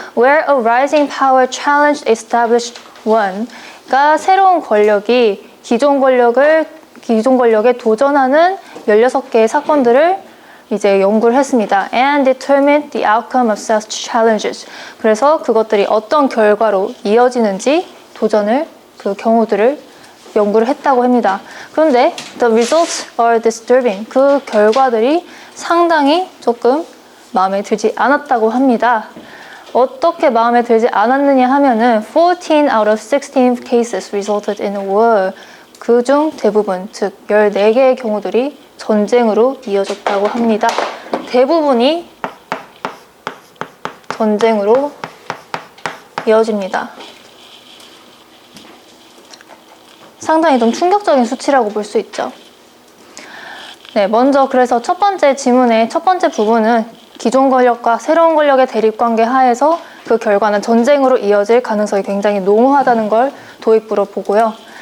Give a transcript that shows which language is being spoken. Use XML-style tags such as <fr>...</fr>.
<en>Where a rising power challenged established one</en> <ko>가 새로운 권력이 기존 권력에 도전하는 16개의 사건들을 이제 연구를 했습니다.</ko> <en>And determined the outcome of such challenges.</en> <ko>그래서 그것들이 어떤 결과로 이어지는지 그 경우들을 연구를 했다고 합니다. 그런데</ko> <en>the results are disturbing.</en> <ko>그 결과들이 상당히 조금 마음에 들지 않았다고 합니다. 어떻게 마음에 들지 않았느냐 하면은</ko> <en>14 out of 16 cases resulted in war.</en> <ko>그중 대부분, 즉 14개의 경우들이 전쟁으로 이어졌다고 합니다. 대부분이 전쟁으로 이어집니다. 상당히 좀 충격적인 수치라고 볼 수 있죠. 네, 먼저 그래서 첫 번째 지문의 첫 번째 부분은 기존 권력과 새로운 권력의 대립관계 하에서 그 결과는 전쟁으로 이어질 가능성이 굉장히 농후하다는 걸 도입부로 보고요.</ko>